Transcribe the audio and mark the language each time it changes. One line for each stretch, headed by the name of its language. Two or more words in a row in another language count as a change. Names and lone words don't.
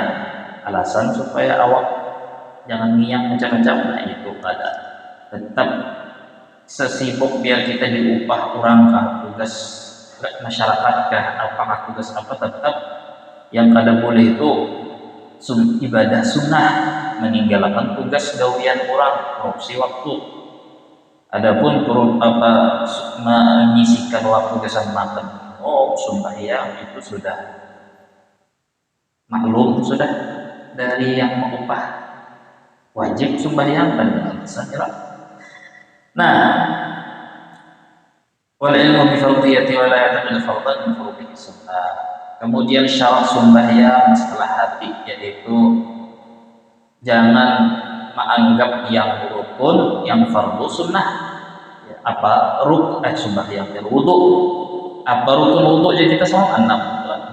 Banjar: alasan supaya awak jangan miang macam-macam nah itu kada tetap sesibuk biar kita diupah orang kah tugas masyarakat kah apakah tugas apa tetap yang kada boleh itu ibadah sunnah meninggalkan tugas gawian orang korupsi waktu adapun menyisihkan waktu kesempatan sembahyang itu sudah maklum sudah dari yang mengupah wajib sembahyang dan alasan nah
Arabic: والعلم بفرضيته ولا يعتقد فرضا من فروعه سنة
Banjar: kemudian syarat sembahyang setelah hati yaitu jangan menganggap yang rukun, yang fardu sunnah. Apa sunnah yang wudu. Apa rukun wudu jadi kita semua 6.